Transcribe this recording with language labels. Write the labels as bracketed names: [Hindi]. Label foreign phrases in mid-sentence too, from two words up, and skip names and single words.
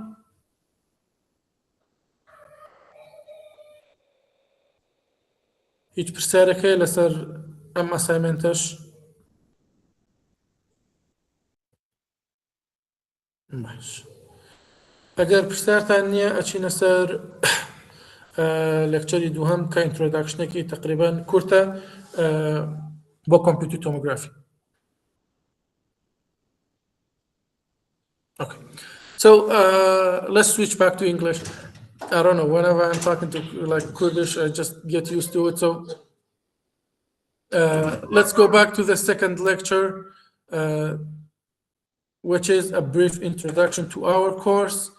[Central Kurdish] هیچ پرسیارەکەی لەسەر ئەم ئەسایمنتەش باش ئەگەر پرسیارتان نییە ئەچینە سەر لێکچەری دووهەم کە ئینترۆداکشنێکی تقریبان کورتە بۆ [English] computer tomography. Okay. So let's switch back to English. I don't know, whenever I'm talking to like Kurdish, I just get used to it. So let's go back to the second lecture, which is a brief introduction to our course.